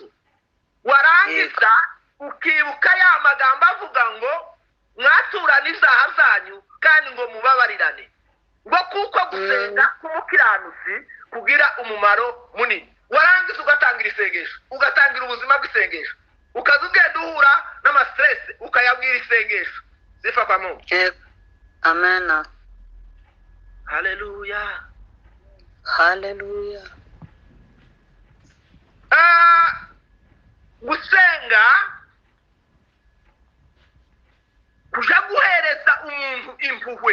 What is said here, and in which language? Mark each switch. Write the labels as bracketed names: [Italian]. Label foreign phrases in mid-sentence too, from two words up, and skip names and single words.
[Kinyarwanda] Warangiza ukibuka ya magambo avuga ngo mwaturane ibyaha byanyu kandi ngo mubabarirane, ngo kuko gusenga k'umukiranutsi kugira umumaro munini. Warangiza ugatangira isengesho, ugatangira ubuzima bw'isengesho, ukaza ugenda uhura n'amastress ukayabwira isengesho. [Swahili] Sifa kwa Mungu. Amen. Haleluya. Hallelujah. [Kinyarwanda] Gusenga kuja guhereza umuntu impuhwe.